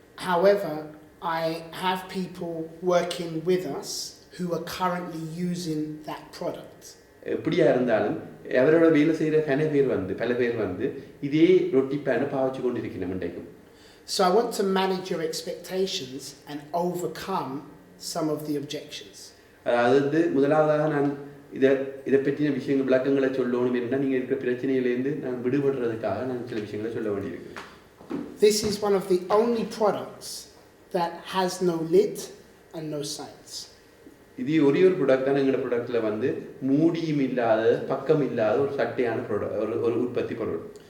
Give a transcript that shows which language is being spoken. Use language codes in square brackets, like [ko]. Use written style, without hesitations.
[en] However, I have people working with us who are currently using that product. [ta] எப்படியா இருந்தாலும் அவரோட வேலை செய்கிற பல பேர் இதே ரொட்டி பேனை பாவிச்சு கொண்டிருக்கணும் இன்றைக்கும். [en] So I want to manage your expectations and overcome some of the objections. [ta] அதாவது முதலாவதாக நான் இதை பற்றின விஷயங்கள் விளக்கங்களை சொல்லணும் என்றால் நீங்கள் இருக்கிற பிரச்சனையிலேருந்து நான் விடுபடுறதுக்காக நான் சில விஷயங்களை சொல்ல வேண்டியிருக்கு. [en] This is one of the only products that has no lid and no sides. [ta] இது ஒரே ஒரு ப்ராடக்ட் தான் எங்களோட ப்ராடக்ட்ல மூடியும் இல்லாத பக்கம் இல்லாத ஒரு சட்டையான ஒரு உற்பத்தி பொருள்.